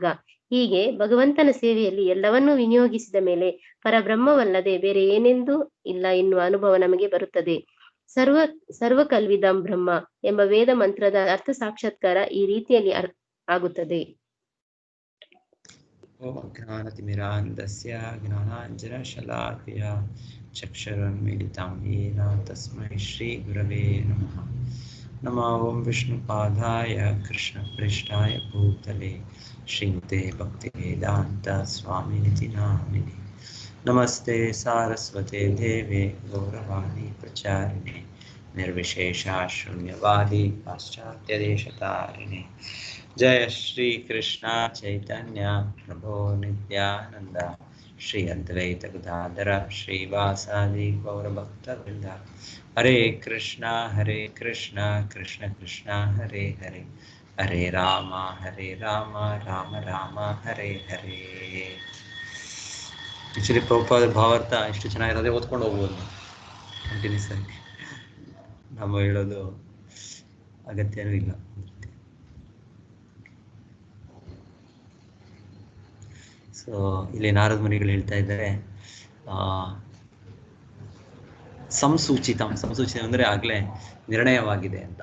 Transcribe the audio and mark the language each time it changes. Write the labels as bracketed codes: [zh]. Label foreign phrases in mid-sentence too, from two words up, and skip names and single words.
[kn] ಹೀಗೆ ಭಗವಂತನ ಸೇವೆಯಲ್ಲಿ ಎಲ್ಲವನ್ನೂ ವಿನಿಯೋಗಿಸಿದ ಮೇಲೆ ಪರಬ್ರಹ್ಮವಲ್ಲದೆ ಬೇರೆ ಏನೆಂದೂ ಇಲ್ಲ ಎನ್ನುವ ಅನುಭವ ನಮಗೆ ಬರುತ್ತದೆ. [sa] ಸರ್ವಕಲ್ವಿದಂ ಬ್ರಹ್ಮ [kn] ಎಂಬ ವೇದ ಮಂತ್ರದ ಅರ್ಥ ಸಾಕ್ಷಾತ್ಕಾರ ಈ ರೀತಿಯಲ್ಲಿ ಆಗುತ್ತದೆ. [sa] ಜ್ಞಾನತಿಮಿರಾಂಧಸ್ಯ ಜ್ಞಾನಾಂಜನಶಲಾಕಯ ಚಕ್ಷುರುನ್ಮಿಲಿತಂ ಯೇನ ತಸ್ಮೈ ಶ್ರೀ ಗುರವೇ ನಮಃ. ನಮೋ ಓಂ ವಿಷ್ಣುಪಾದಾಯ ಕೃಷ್ಣಪ್ರೇಷ್ಠಾಯ ಭೂತಲೆ ಶ್ರೀಮತೆ ಭಕ್ತಿವೇದಾಂತ ಸ್ವಾಮಿನಿತಿ ನಾಮಿನೆ. ನಮಸ್ತೆ ಸಾರಸ್ವತೆ ದೇವೆ ಗೌರವಾಣಿ ಪ್ರಚಾರಿಣೆ ನಿರ್ವಿಶೇಷ ಶೂನ್ಯವಾದಿ ಪಾಶ್ಚಾತ್ಯದೇಶತಾರಿಣಿ. ಜಯ ಶ್ರೀ ಕೃಷ್ಣ ಚೈತನ್ಯ ಪ್ರಭೋ ನಿತ್ಯಾನಂದ ಶ್ರೀ ಅದ್ವೈತ ಗದಾಧರ ಶ್ರೀವಾಸಾದಿ ಗೌರಭಕ್ತವೃಂದ. ಹರೇ ಕೃಷ್ಣ ಕೃಷ್ಣ ಕೃಷ್ಣ ಹರೇ ಹರೇ, ಹರೇ ರಾಮ ರಾಮ ರಾಮ ಹರೇ ಹರೇ. [kn] ಆಕ್ಚುಲಿ ಪ್ರಭುಪಾದ ಭಾವಾರ್ಥ ಎಷ್ಟು ಚೆನ್ನಾಗಿರೋದೇ ಓದ್ಕೊಂಡು ಹೋಗ್ಬೋದು ಕಂಟಿನ್ಯೂಸ್ ಆಗಿ. ನಮ್ಮ ಹೇಳೋದು ಅಗತ್ಯನೂ ಇಲ್ಲ. ಸೊ ಇಲ್ಲಿ ನಾರದ ಮುನಿಗಳು ಹೇಳ್ತಾ ಇದ್ದಾರೆ, ಸಂಸೂಚಿತ ಅಂದರೆ ಆಗಲೇ ನಿರ್ಣಯವಾಗಿದೆ ಅಂತ.